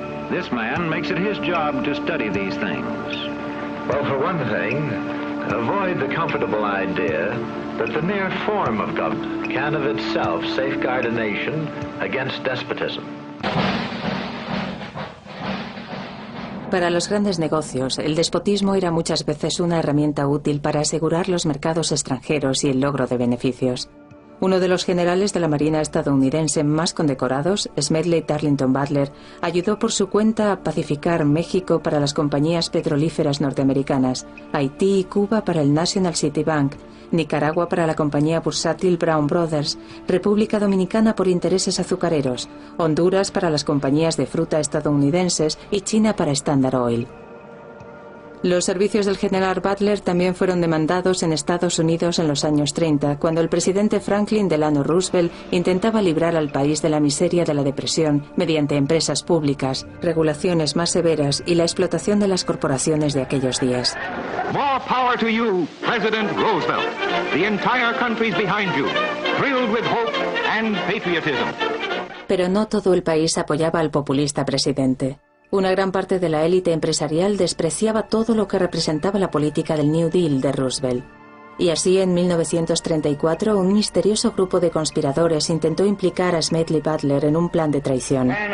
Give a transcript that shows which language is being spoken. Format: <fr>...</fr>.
<en>This man makes it his job to study these things. Well, for one thing, avoid the comfortable idea that the mere form of government can of itself safeguard a nation against despotism.</en> <es>Para los grandes negocios, el despotismo era muchas veces una herramienta útil para asegurar los mercados extranjeros y el logro de beneficios. Uno de los generales de la Marina estadounidense más condecorados, Smedley Tarleton Butler, ayudó por su cuenta a pacificar México para las compañías petrolíferas norteamericanas, Haití y Cuba para el National City Bank, Nicaragua para la compañía bursátil Brown Brothers, República Dominicana por intereses azucareros, Honduras para las compañías de fruta estadounidenses y China para Standard Oil. Los servicios del general Butler también fueron demandados en Estados Unidos en los años 30, cuando el presidente Franklin Delano Roosevelt intentaba librar al país de la miseria de la depresión mediante empresas públicas, regulaciones más severas y la explotación de las corporaciones de aquellos días.</es> <en>More power to you, President Roosevelt. The entire country's behind you, thrilled with hope and patriotism.</en> <es>Pero no todo el país apoyaba al populista presidente. Una gran parte de la élite empresarial despreciaba todo lo que representaba la política del New Deal de Roosevelt. Y así, en 1934, un misterioso grupo de conspiradores intentó implicar a Smedley Butler en un plan de traición.</es>